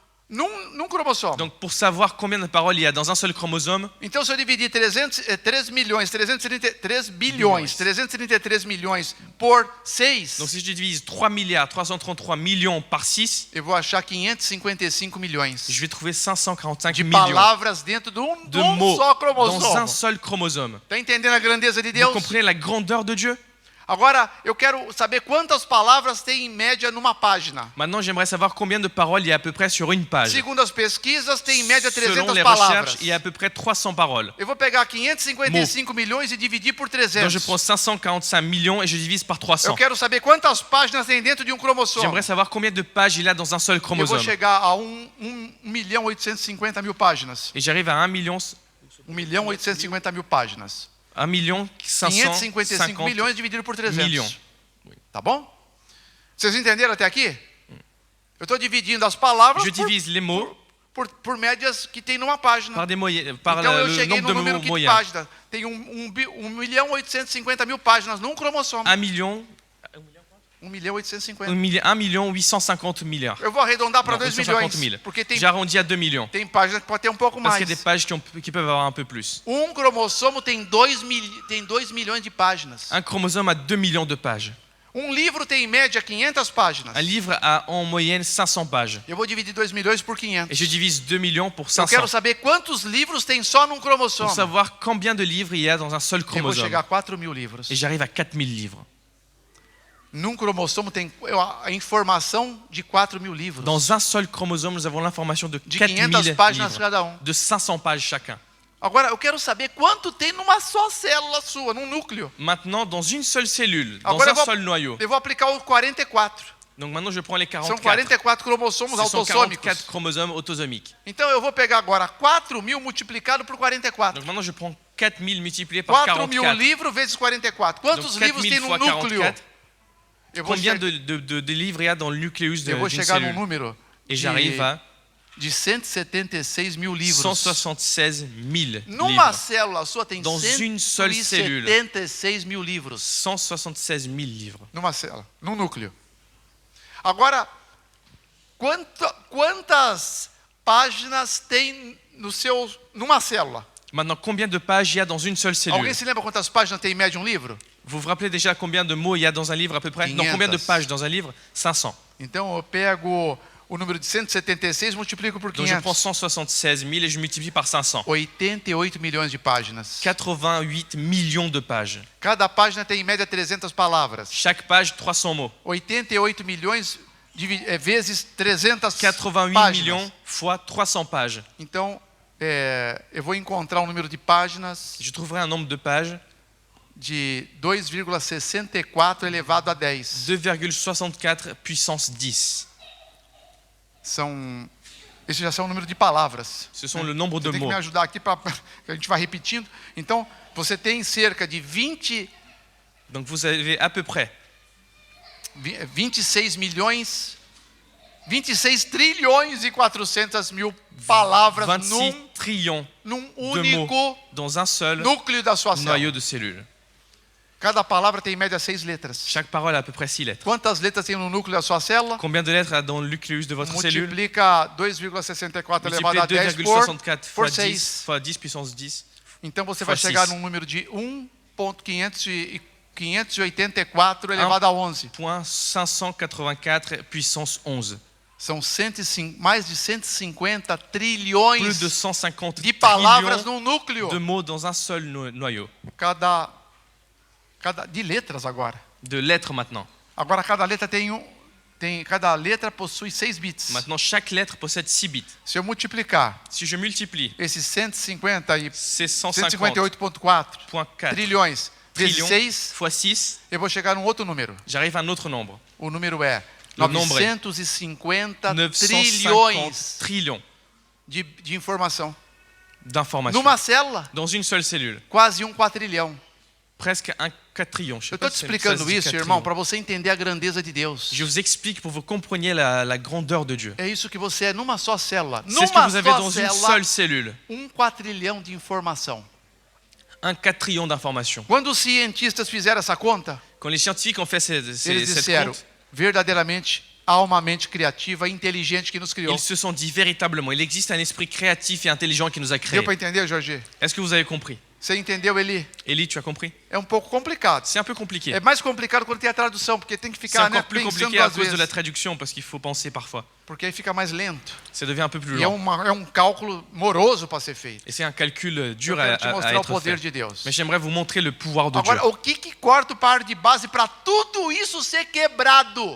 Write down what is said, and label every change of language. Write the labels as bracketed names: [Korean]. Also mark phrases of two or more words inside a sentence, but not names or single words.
[Portuguese] Num cromossomo. [French] Donc pour savoir combien de paroles il y a dans un seul chromosome, [Portuguese] Então, se eu dividir 3 bilhões, 333 milhões por 6, [French] donc si je divise 3 milliards 333 millions par 6, [Portuguese] eu vou achar 555 milhões [French] je vais trouver 545 [Portuguese] de [French] millions [Portuguese] palavras dentro de de um [French] mots [Portuguese] só [French] dans [Portuguese] cromossomo. [French] un seul chromosome. [Portuguese] Está entendendo a grandeza de [French] Vous [Portuguese] Deus? [French] comprenez la grandeur de Dieu? [Portuguese] Agora, eu quero saber quantas palavras tem em média numa página. [French] Maintenant, j'aimerais savoir combien de paroles il y a à peu près sur une page. [Portuguese] Segundo as pesquisas, tem em média [French] Selon 300 les [Portuguese] palavras. [French] recherches, il y a à peu près 300 paroles. [Portuguese] Eu vou pegar 555 milhões e dividir por [French] Donc je [Portuguese] 300. [French] prends 545 millions et je divise par [Portuguese] Eu [French] 300. [Portuguese] quero saber quantas páginas tem dentro de um cromossomo. [French] J'aimerais savoir combien de pages il y a dans un seul [Portuguese] Eu vou [French] chromosome. [Portuguese] chegar a 1.850.000 páginas. [French] Et j'arrive à 1 [Portuguese] 1.850.000 páginas. [French] 1 million [Portuguese] 555 milhões dividido por 300. [French] millions. [Portuguese] Tá bom? Vocês entenderam até aqui? Eu estou dividindo as palavras [French] Je divise les mots [Portuguese] por médias que tem numa página. [French] par, par [Portuguese] Então eu [French] le [Portuguese] cheguei [French] nombre [Portuguese] no [French] de [Portuguese] número [French] mots [Portuguese] que de [French] moyens. [Portuguese] página. Tem 1.850.000 páginas num cromossomo. [French] 1 million 1.850. 1 million 850 milliards. [Portuguese] Eu vou arredondar para [French] Non, [Portuguese] 2 [French] 850 [Portuguese] milhões. [French] 000. [Portuguese] Porque tem [French] J'arrondis à 2 millions. [Portuguese] páginas que pode ter um pouco [French] Parce [Portuguese] mais. [French] qu'il y a des pages qui peuvent avoir un peu plus. [Portuguese] Um cromossomo tem 2 milhões de páginas. [French] Un chromosome a 2 millions de pages. [Portuguese] Um livro tem em média 500 páginas. [French] Un livre a en moyenne 500 pages. [Portuguese] Eu vou dividir 2 milhões por 500. [French] Et je divise 2 millions pour [Portuguese] Eu [French] 500. [Portuguese] quero saber quantos livros tem só num cromossomo. [French] Pour savoir combien de livres il y a dans un seul [Portuguese] Eu vou [French] chromosome. [Portuguese] chegar a 4.000 livros. [French] Et j'arrive à 4000 livres. [Portuguese] Num cromossomo tem a informação de 4.000 livros. [French] Dans un seul chromosome, nous avons l'information de [Portuguese] De [French] 4000 [Portuguese] 500 páginas [French] livres. [Portuguese] cada um. [French] De 500 pages chacun. [Portuguese] Agora, eu quero saber quanto tem numa só célula sua, num núcleo. [French] Maintenant, dans une seule cellule, dans [Portuguese] Agora [French] un seul noyau. [Portuguese] eu vou aplicar o 44. [French] Donc maintenant, je prends les [Portuguese] São [French] 44. [Portuguese] 44 cromossomos [French] Ce sont [Portuguese] autossômicos. [French] 44 chromosomes autosomiques. [Portuguese] Então eu vou pegar agora 4.000 multiplicado por 44. [French] Donc maintenant, je prends 4000 multiplié par [Portuguese] 4.000 [French] 44. [Portuguese] livros vezes 44. Quantos [French] Donc [Portuguese] livros [French] 4000 [Portuguese] tem no [French] fois [Portuguese] núcleo? [French] 44. [Portuguese] Eu vou, [French] Combien de livres il y a dans le nucléus [Portuguese] eu vou [French] d'une [Portuguese] chegar num [French] cellule? [Portuguese] número [French] Et j'arrive à [Portuguese] de 176 mil livros. [French] 176 000 [Portuguese] Numa [French] livres. [Portuguese] célula sua tem [French] Dans une seule cellule. [Portuguese] 176 mil livros. [French] 176 000 livres. [Portuguese] Numa célula, num núcleo. Agora, quantas páginas tem numa célula? [French] Maintenant, combien de pages il y a dans une seule cellule? [Portuguese] Alguém se lembra quantas páginas tem em média um livro? [French] Vous vous rappelez déjà combien de mots il y a dans un livre à peu près? Non, [Portuguese] 500. [French] combien de pages dans un livre? 500. [Portuguese] Então eu pego o número de 176 e multiplico por [French] Donc je prends [Portuguese] 500. [French] 176 000 et je multiplie par 500. [Portuguese] 88 milhões de páginas. [French] 88 millions de pages. [Portuguese] Cada página tem em média 300 palavras. [French] Chaque page, 300 mots. [Portuguese] 88 milhões vezes 300 [French] 88 [Portuguese] páginas. [French] millions fois 300 pages. [Portuguese] Então, eu vou encontrar um número de páginas [French] Je trouverai un nombre de pages [Portuguese] de 2,64 elevado a 10. [French] 2,64 puissance 10. [Portuguese] Esse já são o número de palavras. [French] Ce sont le nombre de [Portuguese] Você tem que [French] mots. [Portuguese] me ajudar aqui, que a gente vai repetindo. Então, você tem cerca de 20 [French] Donc vous avez à peu près [Portuguese] 26 milhões, 26 trilhões e 400 mil palavras [French] 26 trillions [Portuguese] num [French] de [Portuguese] único [French] mots dans un seul [Portuguese] núcleo da sua célula. [French] noyau de cellule. [Portuguese] Cada palavra tem em média 6 letras. [French] Chaque parole a à peu près 6 lettres. [Portuguese] Quantas letras tem no núcleo da sua célula? [French] Combien de lettres a dans le nucléus de votre cellule? [Portuguese] Multiplica 2,64 elevado a [French] Multipliez [Portuguese] 10 [French] 2,64 [Portuguese] por [French] fois [Portuguese] 6. [French] 10 fois 10 puissance 10. [Portuguese] Então você [French] Fois [Portuguese] vai chegar [French] 6. [Portuguese] num número de 1.584 elevado a 11. [French] Point 584 puissance 11. [Portuguese] São mais de 150 trilhões [French] Plus de 150 [Portuguese] de palavras [French] trillions [Portuguese] num núcleo. [French] de mots dans un seul noyau. [Portuguese] De letras agora. [French] De lettres maintenant. [Portuguese] Agora cada letra cada letra possui 6 bits. [French] Maintenant, chaque lettre possède 6 bits. [Portuguese] Se eu multiplicar [French] Si je multiplie [Portuguese] esses 150 e [French] ces 150.4 [Portuguese] 158,4 trilhões vezes [French] trillions [Portuguese] 6, [French] fois 6, [Portuguese] eu vou chegar num outro número. [French] j'arrive à un autre nombre. [Portuguese] O número é [French] Le nombre est [Portuguese] 950 [French] 950 [Portuguese] trilhões [French] trillions [Portuguese] de informação. [French] d'informations. [Portuguese] Numa célula, [French] Dans une seule cellule. [Portuguese] quase um quatrilhão. [French] Presque un quadrillion. Je sais [Portuguese] Eu [French] pas [Portuguese] estou te [French] si ça [Portuguese] explicando [French] se dit [Portuguese] isso, [French] quadrillion. [Portuguese] irmão, para você entender a grandeza de Deus. [French] Je vous explique pour que vous compreniez la grandeur de Dieu. [Portuguese] É isso que você é numa só célula. [French] C'est ce que [Portuguese] Numa [French] vous avez [Portuguese] só [French] dans une [Portuguese] célula, [French] seule cellule. [Portuguese] quatrilhão de informação. [French] Un quadrillion d'informations. [Portuguese] Quando os cientistas fizeram essa conta, [French] Quand les scientifiques ont fait [Portuguese] eles [French] cette [Portuguese] disseram, [French] compte, [Portuguese] verdadeiramente há uma mente criativa e inteligente que nos criou. [French] Ils se sont dit véritablement, il existe un esprit créatif et intelligent qui nous a créés. [Portuguese] Deu para entender, Jorge? [French] Est-ce que vous avez compris? [Portuguese] Você entendeu, Eli? [French] Eli, tu as compris? [Portuguese] É um pouco complicado. [French] C'est un peu compliqué. [Portuguese] É mais complicado quando tem a tradução, porque tem que [French] C'est [Portuguese] ficar [French] encore plus [Portuguese] pensando [French] compliqué à [Portuguese] duas [French] cause de la [Portuguese] vezes. [French] traduction parce qu'il faut penser parfois. [Portuguese] Porque aí fica mais lento. [French] Ça devient un peu plus [Portuguese] E é, [French] lent. [Portuguese] é um cálculo moroso para ser feito. [French] Et c'est un calcul [Portuguese] Eu [French] dur [Portuguese] quero te [French] à [Portuguese] mostrar o [French] être [Portuguese] poder [French] fait. [Portuguese] de Deus. [French] Mais j'aimerais vous montrer le pouvoir de Dieu. [Portuguese] Agora, o que corta o par de base para tudo isso ser quebrado?